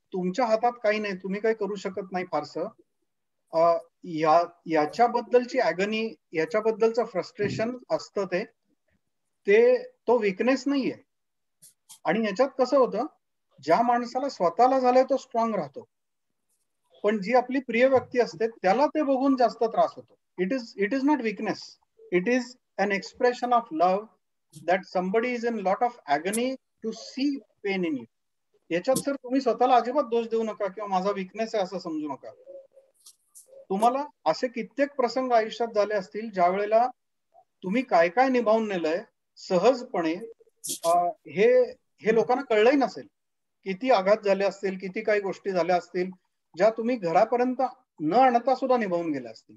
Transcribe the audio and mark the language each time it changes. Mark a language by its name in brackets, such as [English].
[Marathi] तुमच्या हातात काही नाही, तुम्ही काही करू शकत नाही फारसं. याच्याबद्दलची ॲगनी, याच्याबद्दलचं फ्रस्ट्रेशन असतं, तो विकनेस नाहीये. आणि याच्यात कसं होतं, ज्या माणसाला स्वतःला झालंय तो स्ट्रॉंग राहतो, पण जी आपली प्रिय व्यक्ती असते त्याला ते बघून जास्त त्रास होतो. [English] It is not weakness, it is an expression of love that somebody is in lot of agony to see pain in you. [Marathi] याच्यात सर तुम्ही स्वतःला अजिबात दोष देऊ नका किंवा माझा विकनेस आहे असं समजू नका. तुम्हाला असे कित्येक प्रसंग आयुष्यात झाले असतील ज्या वेळेला तुम्ही काय काय निभावून नेलंय सहजपणे, हे लोकांना कळलंही नसेल. किती आघात झाले असतील, किती काही गोष्टी झाल्या असतील ज्या तुम्ही घरापर्यंत न आणता सुद्धा निभावून गेल्या असतील.